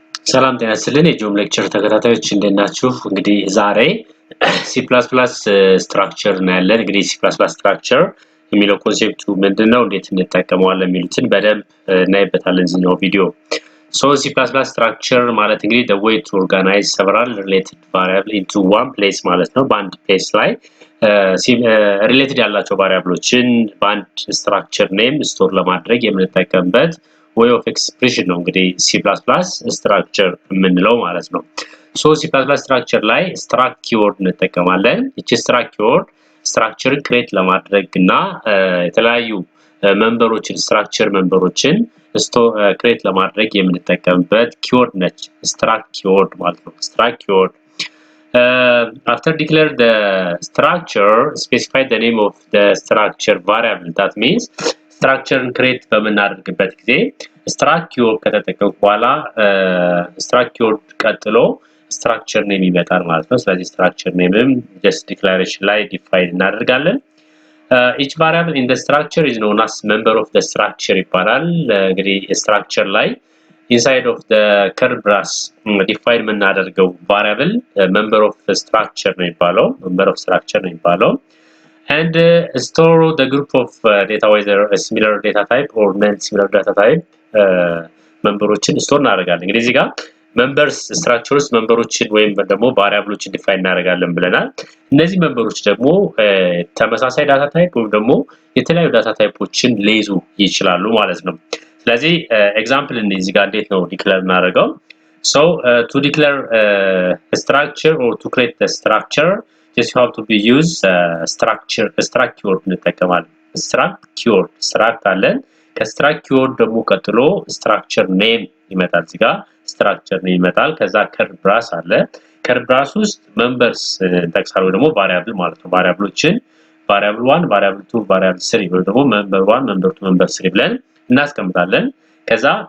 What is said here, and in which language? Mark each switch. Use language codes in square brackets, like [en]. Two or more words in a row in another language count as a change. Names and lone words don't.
[am] ሰላም ጤና ይስጥልን የጆም ሌክቸር ተከታታዮች እንደናችሁ እንግዲህ ዛሬ C++ ስትራክቸር እና ያለን እንግዲህ C++ ስትራክቸር የሚለው ኮንሴፕቱ ምንድነው እንዴት እንጠቀመዋለን የሚሉትን በደንብ እናይበታለን እዚህኛው ቪዲዮ C++ structure ማለት እንግዲህ [en] the way to organize several related variable into one place [am] ማለት ነው በአንድ ፕሌስ ላይ ሪሌትድ ያላቸው ቫሪያብሎችን በአንድ [en] structure name store [am] ለማድረግ የምንጠቀምበት [en] way of expression [am] ነው እንግዲህ C++ structure የምንለው ማለት ነው C++ structure ላይ [en] struct keyword [am] እንጠቀማለን እቺ [en] struct keyword structure create [am] ለማድረግና የተለያዩ ሜምበሮችን structure ሜምበሮችን create ለማድረግ የምንጠቀምበት keyword ነች [en] struct keyword [am] ማለት ነው [en] struct keyword after declare the structure specify the name of the structure variable that means structure create [am] በመናደርግበት ጊዜ [en] struct keyword [am] ከተጠቀምኩ በኋላ [en] struct keyword ቀጥሎ structure name [am] ይመጣል ማለት ነው ስለዚህ [en] structure nameም just declaration ላይ define እናደርጋለን each variable in the structure is known as member of the structure [am] ይባላል እንግዲህ structure ላይ [en] inside of the curly brace define [am] የምናደርገው [en] variable member of the structure [am] ነው የሚባለው [en] member of structure [am] ነው የሚባለው [en] and store the group of data whether a similar data type [am] or non similar data type [en] membersን store [am] እናደርጋለን እንግዲህ እዚህ ጋር [en] members structures membersን [am] ወይም ደግሞ ቫሪያብሎችን ዲፋይን እናደርጋለን ብለናል እነዚህ ሜምበሮች ደግሞ ተመሳሳይ [en] data type [am] ወይም ደግሞ የተለያዩ [en] data typesን [am] ሊይዙ ይችላሉ ማለት ነው ስለዚህ ኤግዛምፕል እዚህ ጋር እንዴት ነው ዲክሌር እናደርገው [en] so to declare a structure or to create the structure just you have to be use structure struct keyword [am] እንጠቀማለን [en] struct keyword struct [am] አለን ከ [en] struct keyword [am] ደግሞ ቀጥሎ [en] structure name [am] ይመጣል እዚህ ጋር [en] structure name [am] ይመጣል ከዛ [en] curly brace [am] አለ [en] curly brace [am] ውስጥ members እንጠቅሳለን ወይ ደግሞ variable ማለት ነው variableዎችን [en] variable 1 variable 2 variable 3 [am] ወይ ደግሞ [en] member 1 member 2 member 3 [am] ብለን እናስቀምጣለን ከዛ